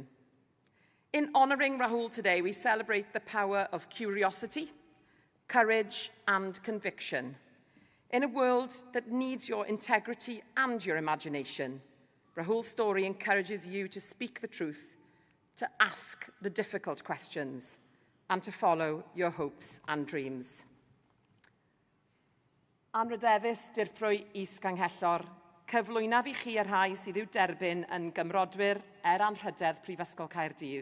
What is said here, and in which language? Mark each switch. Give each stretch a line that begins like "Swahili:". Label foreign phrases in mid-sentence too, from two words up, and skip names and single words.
English: In honouring Rahul today, we celebrate the power of curiosity, courage and conviction. In a world that needs your integrity and your imagination, Rahul's story encourages you to speak the truth, to ask the difficult questions, and to follow your hopes and dreams.
Welsh: Anrydeddus dirprwy is-ganghellor, cyflwynaf I chi y rhai sydd i'w derbyn yn gymrodwyr Anrhydedd Prifysgol Caerdydd.